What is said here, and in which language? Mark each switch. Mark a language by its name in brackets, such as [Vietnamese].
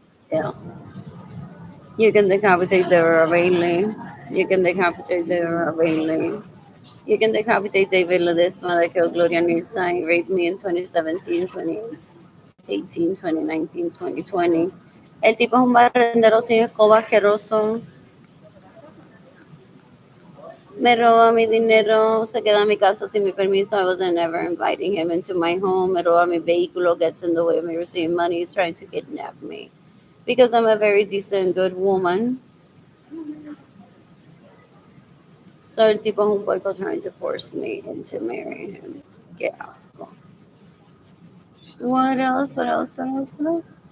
[English] Yeah. You can decapitate Deborah Bailey. You can decapitate Deborah Bailey. You can decapitate David Ledesma that killed Gloria Nilsson, raped me in 2017, 2018, 2019, 2020. [Spanish] El tipo es un barrendero sin escoba asqueroso. Me roba mi dinero, se queda en mi casa sin mi permiso. [English] I wasn't ever inviting him into my home. [Spanish] Me roba mi vehículo, [English] gets in the way of me receiving money. He's trying to kidnap me. Because I'm a very decent, good woman. So [Spanish] el tipo es un puerco [English] trying to force me into marrying him. [Spanish] Qué asco. [English] What else? What else? What else? What else?